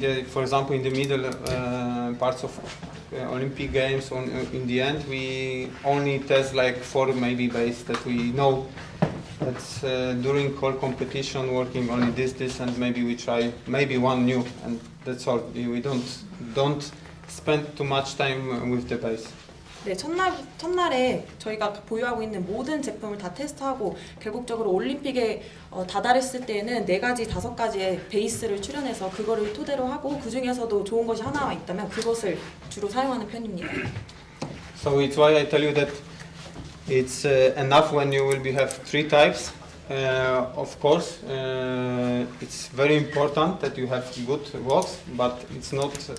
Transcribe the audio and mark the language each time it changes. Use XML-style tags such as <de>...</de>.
<en>For example, in the middle parts of Olympic Games, in the end, we only test like 4 maybe base that we know. That's during whole competition working only this, and maybe we try maybe one new, and that's all. We don't spend too much time with the base.</en> <ko>네, 첫날에 저희가 보유하고 있는 모든 제품을 다 테스트하고 결국적으로 올림픽에 다다랐을 때에는 4가지, 5가지의 베이스를 출연해서 그거를 토대로 하고 그 중에서도 좋은 것이 하나 있다면 그것을 주로 사용하는 편입니다.</ko> <en>So it's why I tell you that it's enough when you will have 3 types. Of course, it's very important that you have good walks, but it's not.</en>